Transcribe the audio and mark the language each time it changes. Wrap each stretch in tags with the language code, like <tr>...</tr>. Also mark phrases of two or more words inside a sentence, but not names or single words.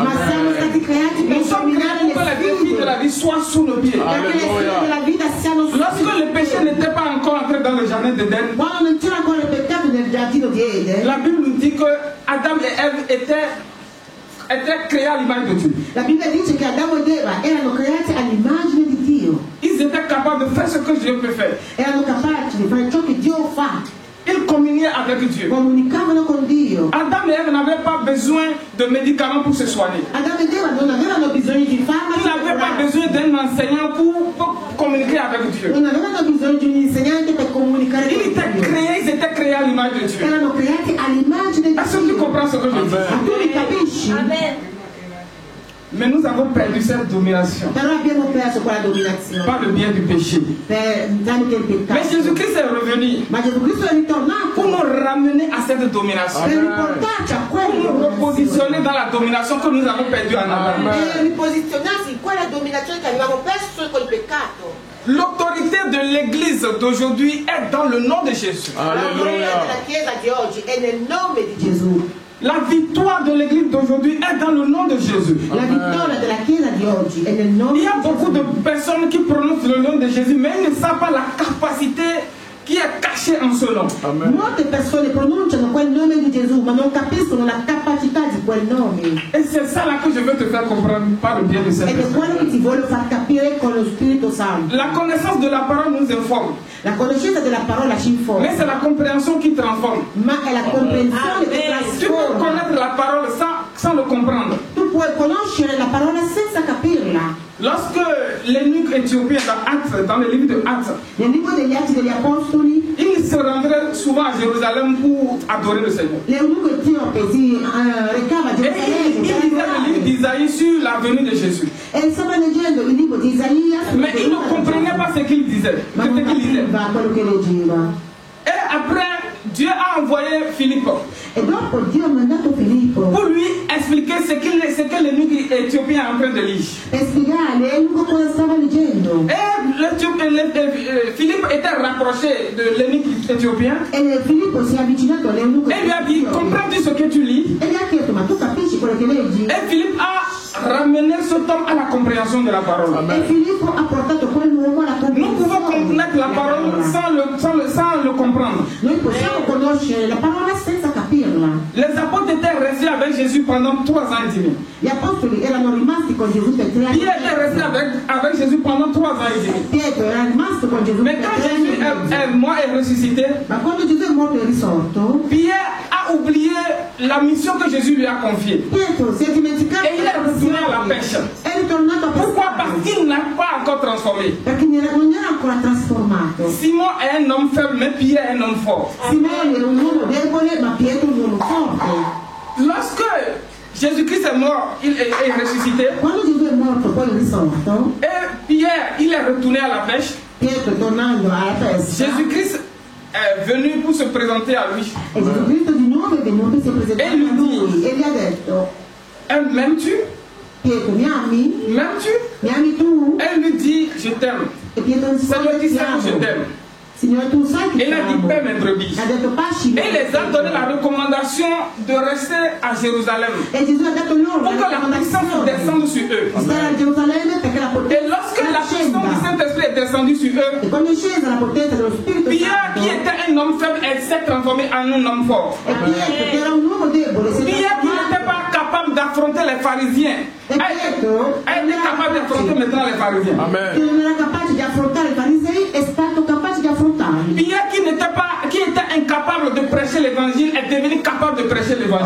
<fr>Nous sommes créés pour que les défis de la vie soient sous nos pieds. Lorsque le péché n'était pas encore entré dans le jardin d'Éden, la Bible nous dit que Adam et Ève étaient créés à l'image de Dieu.</fr> <it>La Bibbia dice che Adamo ed Eva erano creati all'immagine di Dio.</it> <fr>Ils étaient capables de faire ce que Dieu peut faire.</fr> <it>Erano capaci di fare ciò che Dio fa.</it> <fr>Ils communiaient avec Dieu.</fr> <it>Comunicavano con Dio.</it> <fr>Adam et Ève n'avaient pas besoin de médicaments pour se soigner.</fr> <it>Adamo ed Eva non avevano bisogno di</it> <fr>Ils</fr> <it>farmaci.</it> <fr>n'avaient pas besoin d'un enseignant pour communiquer avec Dieu.</fr> <it>Non avevano bisogno di un insegnante per comunicare con Dio.</it> <fr>Ils étaient créés à l'image de Dieu.</fr> <it>Erano creati all'immagine di</it> <fr>Est-ce que tu</fr> <it>Dio.</it> <fr>comprends ce que je dis?</fr> <it>Tu mi capisci?</it> <fr>Mais nous avons perdu cette domination</fr> <it>Però abbiamo perso quella dominazione</it> <fr>par le biais du péché.</fr> <it>tramite il</it> <fr>Mais</fr> <it>peccato.</it> <fr>Jésus-Christ est revenu</fr> <it>Ma Gesù Cristo è</it> <fr>pour</fr> <it>ritornato</it> <fr>nous ramener à cette domination.</fr> <it>per riportarci a</it> <fr>Pour nous</fr> <it>quella</it> <fr>repositionner dans la domination que nous avons perdue en Adam.</fr> <it>e riposizionarsi in quella dominazione che avevamo perso col peccato.</it> <fr>L'autorité de l'église d'aujourd'hui est dans le nom de Jésus.</fr> <it>L'autorità della Chiesa di oggi è nel nome di Gesù.</it> <fr>La victoire de l'église d'aujourd'hui est dans le nom de Jésus.</fr> <it>La vittoria della Chiesa di oggi è nel nome</it> <fr>Il</fr> <it>di</it> <fr>y a beaucoup de</fr> <it>Gesù.</it> <fr>personnes qui prononcent le nom de Jésus, mais ils ne savent pas la capacité qui est cachée en ce nom. Amen.</fr> <it>Molte persone pronunciano quel nome di Gesù, ma non capiscono la capacità di quel nome.</it> <fr>Et c'est ça là que je veux te faire comprendre par le biais de cette</fr> <it>Ed è quello che ti voglio far capire con lo Spirito Santo.</it> <fr>La connaissance de la parole nous informe,</fr> <it>La conoscenza della parola ci informa,</it> <fr>mais c'est la compréhension qui transforme.</fr> <it>ma è la comprensione che</it> <fr>Tu peux</fr> <it>trasforma.</it> <fr>connaître la parole sans le comprendre.</fr> <it>Tu puoi conoscere la parola senza capirla.</it> <fr>Lorsque l'eunuque éthiopien dans le livre de Actes,</fr> <it>Nel libro degli Atti degli Apostoli,</it> <fr>il se rendrait souvent à Jérusalem pour adorer le Seigneur.</fr> <it>l'eunuco etiope si recava a</it> <fr>Et il lisait le livre</fr> <it>Gerusalemme</it> <fr>d'Isaïe sur la venue de Jésus.</fr> <it>e stava leggendo il libro di Isaia,</it> <fr>Mais il ne comprenait pas ce qu'il disait.</fr> <it>ma</it> <fr>Ce</fr> <it>non</it> <fr>qu'il lisait.</fr> <it>capiva quello che leggeva.</it> <fr>Et après, Dieu a envoyé Philippe</fr> <it>E dopo Dio ha mandato Filippo</it> <fr>pour lui expliquer ce que l'eunuque éthiopien est en train de lire.</fr> <it>per spiegare l'eunuco cosa stava leggendo.</it> <fr>Et Philippe était rapproché de l'eunuque éthiopien</fr> <it>E Filippo si è avvicinato all'eunuco</it> <fr>et lui a dit, comprends-tu ce que tu lis?</fr> <it>e gli ha chiesto, ma tu capisci quello che leggi?</it> <fr>Et Philippe a ramené cet homme à la compréhension de la parole.</fr> <it>E Filippo ha portato quell'uomo alla</it> <fr>Nous pouvons connaître la parole sans le comprendre.</fr> <it>Noi possiamo conoscere la parola senza capirla.</it> <fr>Les apôtres étaient restés avec Jésus pendant 3 ans et demi.</fr> <it>Gli apostoli erano rimasti con Gesù per 3 anni.</it> <fr>Pierre est resté avec Jésus pendant 3 ans et demi.</fr> <it>Pietro era rimasto con Gesù</it> <fr>Mais</fr> <it>per</it> <fr>quand</fr> <it>3</it> <fr>Jésus</fr> <it>anni.</it> <fr>est mort et ressuscité,</fr> <it>Ma quando Gesù è morto e risorto,</it> <fr>Pierre a oublié la mission que Jésus lui a confiée.</fr> <it>Pietro si è dimenticato</it> <fr>E il è retourné alla pêche.</fr> <it>È ritornato a</it> <fr>Pourquoi?</fr> <it>pescare.</it> <fr>Parce qu'il n'a pas encore transformé.</fr> <it>Perché non era ancora trasformato.</it> <fr>Simon est un homme faible, mais Pierre est un homme fort.</fr> <it>Simone era un uomo debole, ma Pietro un uomo forte.</it> <fr>Lorsque Jésus-Christ est mort, il est ressuscité,</fr> <it>Quando Gesù è morto, poi è risorto,</it> <fr>et Pierre, il est retourné à la pêche.</fr> <it>Pietro tornando alla pesca,</it> <fr>Jésus-Christ est venu pour se présenter à lui.</fr> <it>e Gesù Cristo di nuovo è venuto e si è presentato a lui e gli ha detto,</it> <fr>M'aimes-tu?</fr> <it>Pietro, mi ami?</it> <fr>M'aimes-tu?</fr> <it>Mi ami tu?</it> <fr>Elle lui dit, je t'aime.</fr> <it>E Pietro</it> <fr>Seigneur,</fr> <it>risponde,</it> <fr>tu</fr> <it>ti</it> <fr>sais que je</fr> <it>amo.</it> <fr>t'aime.</fr> <it>Signore, tu sai che</it> <fr>Et il</fr> <it>ti</it> <fr>a dit,</fr> <it>amo.</it> <fr>paie mes brebis.</fr> <it>Ha detto, pasci.</it> <fr>Et il les a donné la recommandation de rester à Jérusalem</fr> <it>E Gesù ha dato loro</it> <fr>pour que la puissance descende sur eux.</fr> <it>di stare a Gerusalemme perché la</it> <fr>Et</fr> <it>potenza</it> <fr>lorsque la puissance du</fr> <it>scenda.</it> <fr>Saint-Esprit est descendue sur eux,</fr> <it>E quando è scesa la potenza dello Spirito</it> <fr>Pierre,</fr> <it>Santo,</it> <fr>qui était un homme faible, elle s'est transformé en un homme fort.</fr> <it>e Pietro, che era un uomo debole, si è</it> <fr>Pierre, qui n'était</fr> <it>trasformato.</it> <fr>pas capable d'affronter les pharisiens,</fr> <it>E Pietro,</it> <fr>elle est capable d'affronter maintenant les pharisiens.</fr> <it>che</it> <fr>Amen.</fr> <it>non era capace di affrontare i farisei, è stato capace di affrontarli.</it> <fr>Pierre, qui était incapable de prêcher l'évangile, est devenu capable de prêcher l'évangile.</fr>